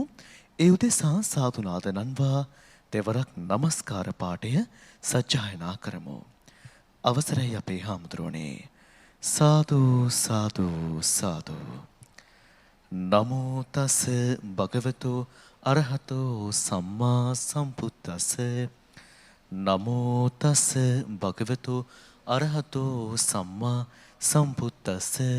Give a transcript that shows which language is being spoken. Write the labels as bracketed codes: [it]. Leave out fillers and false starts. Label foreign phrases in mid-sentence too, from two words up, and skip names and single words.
[si] ඒ උදෙසා සාදු නාද නන්වා දෙවරක් নমස්කාර පාඨය සජ්ජායනා කරමු. අවසරයි අපේ හාමුදුරුවනේ. [pi] සාදු සාදු සාදු. නමෝ තස් භගවතු අරහතෝ සම්මා සම්බුද්දස්ස. නමෝ තස් භගවතු අරහතෝ සම්මා සම්බුද්දස්ස.